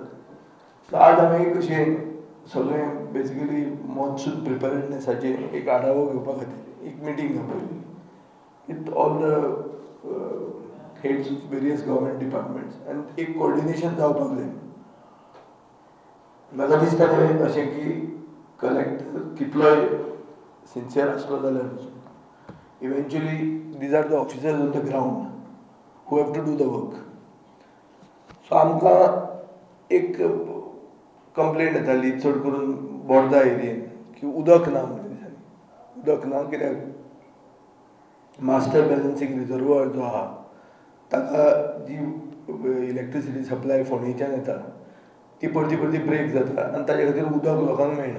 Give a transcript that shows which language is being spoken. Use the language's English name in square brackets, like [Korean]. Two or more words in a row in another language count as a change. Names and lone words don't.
[Konkani] सो आज आमी कशें सगळें बेजिकली मॉन्सून प्रिपेरेडनेसाचे एक आढावो घेवपा खातीर एक मिटींग आपयली [English] with all the heads of various government departments [Konkani] आनी एक कोऑर्डिनेशन जावपाक जाय. म्हाका दिसता तें अशें की कलेक्टर कितलोय सिन्सियर आसलो जाल्यार इव्हेंच्युअली [English] these are the officers on the ground who have to do the work. [Konkani] सो आमकां एक कंप्लेंट येताली चड करून बोर्दा एरियेन की उदक ना म्हणून दिसांनी. उदक ना कित्याक [English] master balancing reservoir [Konkani] जो आहा ताका जी [English] electricity supply [Konkani] फोंडेच्यान येता ती परती ब्रेक जाता आनी ताजे खातीर उदक लोकांक मेळना.